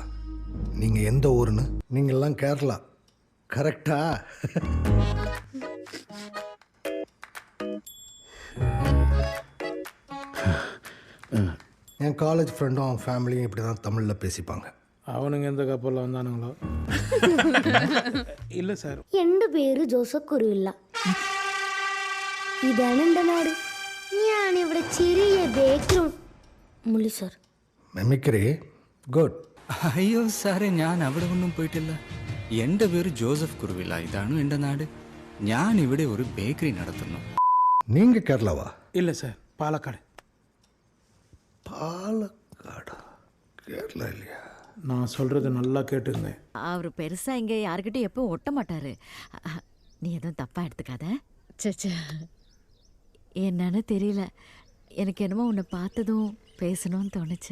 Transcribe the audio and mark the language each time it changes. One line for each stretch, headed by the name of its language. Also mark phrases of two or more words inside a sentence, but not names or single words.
Tamil: நீங்கள் எந்த ஊருன்னு? நீங்கள்லாம் கேரளா, கரெக்டா? என்
English: college friendum
Tamil: அவன் ஃபேமிலியும் இப்படி தான் தமிழில் பேசிப்பாங்க. அவனுங்க எந்த கப்பலில் வந்தானுங்களோ. இல்லை சார்,
Malayalam: എൻ്റെ പേര് ജോസഫ് കുരുവില്ല. ഇതാണ് എൻ്റെ നാട്. ഞാനിവിടെ ചെറിയ ബേക്കറി. മുള്ളി സാർ.
English: mimicry good.
Malayalam: അയ്യോ സാറേ, ഞാൻ അവിടെ ഒന്നും പോയിട്ടില്ല. എൻ്റെ പേര് ജോസഫ് കുരുവില്ല. ഇതാണ് എൻ്റെ നാട്. ഞാൻ ഇവിടെ ഒരു ബേക്കറി നടത്തുന്നു.
Tamil: நீங்கள் கேரளாவா? இல்லை சார், பாலக்காடு. பாலக்காடா? கேரளா இல்லையா? நான் சொல்கிறது நல்லா கேட்டுங்க. அவர் பெருசா இங்கே யாருக்கிட்டும் எப்பவும் ஒட்ட மாட்டாரு. நீ எதுவும் தப்பா எடுத்துக்காத. சச்சா, என்னன்னு தெரியல, எனக்கு என்னமோ உன்னை பார்த்ததும் பேசணும்னு தோணுச்சு.